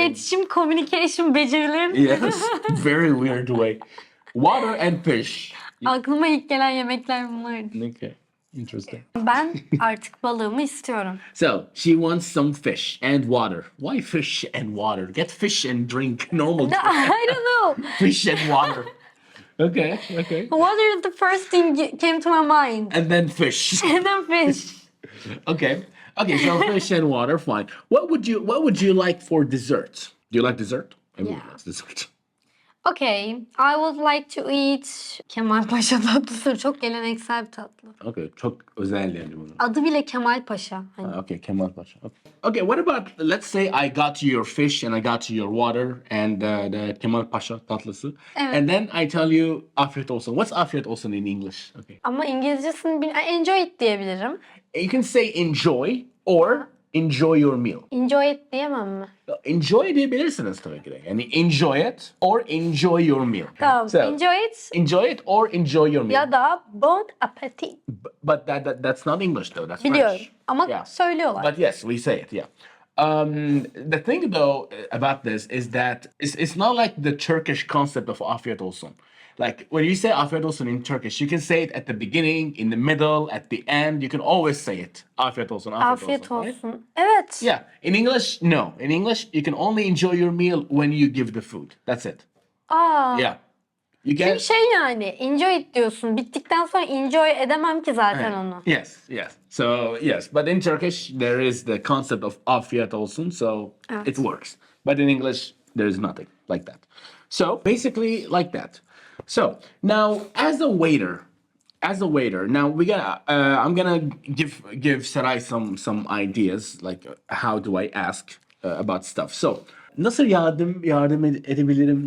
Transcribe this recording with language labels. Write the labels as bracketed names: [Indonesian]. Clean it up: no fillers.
[Turkish] iletişim, [English] communication [Turkish] becerilerim. [English] Yes, very weird way. Water and fish. [Turkish] Aklıma ilk gelen yemekler bunlardı. [English] Okay, interesting. [Turkish] Ben artık balığımı istiyorum. [English] So she wants some fish and water. Why fish and water? Get fish and drink normal. No, I don't know. Fish and water. Okay. Water is the first thing came to my mind. And then fish. And then fish. Okay. So fish and water, fine. What would you like for dessert? Do you like dessert? Everyone Yeah. likes dessert. Okay, I would like to eat Kemal Paşa tatlısı. [Turkish] Çok geleneksel bir tatlı. Okay, çok özel yani bunu. Adı bile Kemal Paşa. Hani. [English] Okay, Kemal Paşa. Okay, what about, let's say I got you your fish and I got you your water and the Kemal Paşa tatlısı. [Turkish] Evet. [English] And then I tell you [Turkish] afiyet olsun. [English] What's [Turkish] afiyet olsun [English] in English? Okay. [Turkish] Ama İngilizcesini [English] enjoy it [Turkish] diyebilirim. [English] You can say enjoy or enjoy your meal. Enjoy it [Turkish] diyemem mi? [English] Enjoy [Turkish] diyebilirsiniz tabii ki de. Yani [English] enjoy it or enjoy your meal. [Turkish] Tamam. [English] So, Enjoy it or enjoy your meal. [Turkish] ya da [French] bon appetit. [English] But that's not English though. That's [Turkish] Biliyorum. [English] French. [Turkish] Ama [English] Yeah. [Turkish] söylüyorlar. [English] But yes, we say it, yeah. The thing though about this is that it's not like the Turkish concept of afiyet olsun. Like when you say [Turkish] afiyet olsun [English] in Turkish, you can say it at the beginning, in the middle, at the end. You can always say it. [Turkish] Afiyet olsun, Afiyet olsun. Evet. [English] Yeah. In English, no. In English, you can only enjoy your meal when you give the food. That's it. Aa. Yeah. You [Turkish] Çünkü [English] can. [Turkish] yani [English] enjoy it [Turkish] diyorsun. Bittikten sonra [English] enjoy [Turkish] edemem ki zaten onu. [English] Yes. So yes, but in Turkish there is the concept of [Turkish] afiyet olsun, [English] so [Turkish] Evet. [English] it works. But in English there is nothing like that. So basically like that. So now as a waiter, as a waiter, now I'm gonna give Saray some ideas like how do I ask about stuff. So [Turkish] nasıl yardım edebilirim?